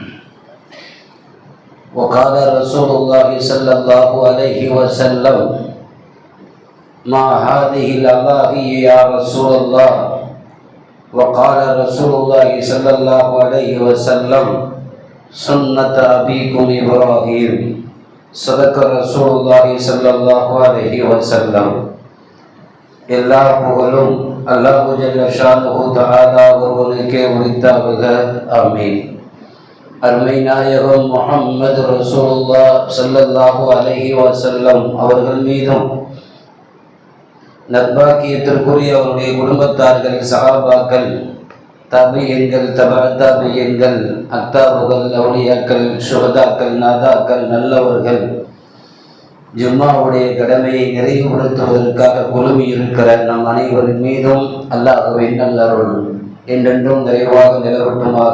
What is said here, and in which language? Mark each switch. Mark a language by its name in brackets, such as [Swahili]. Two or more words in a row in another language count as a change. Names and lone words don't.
[Arabic] وقال رسول الله صلى الله عليه وسلم: ما هذه الأضاحي يا رسول الله؟ وقال رسول الله صلى الله عليه وسلم: سنة أبيكم إبراهيم. صدق رسول الله صلى الله عليه وسلم. [Tamil] எல்லா புகழும் [Arabic] الله جل شأنه تعالى [Tamil] ஒருவனுக்கே உரித்தாகுக. ஆமீன். அருமை நாயகம் முஹம்மது ரசூலுல்லாஹ் [Arabic] صلى الله عليه وسلم [Tamil] அவர்கள் மீதும் நற்பாக்கியத்திற்குரிய அவருடைய குடும்பத்தார்கள், சஹாபாக்கள், தாபியீன்கள், தாபியீன்கள், அக்தாபுகள், அவுலியாக்கள், சுஹதாக்கள், நாதாக்கள், நல்லவர்கள் ஜும்மாவுடைய கடமையை நிறைவுபடுத்துவதற்காக குழுமி இருக்கிற நம் அனைவரின் மீதும் அல்லாஹ்வின் நல்லருள் என்றென்றும் நிறைவாக நிலவட்டுமாக.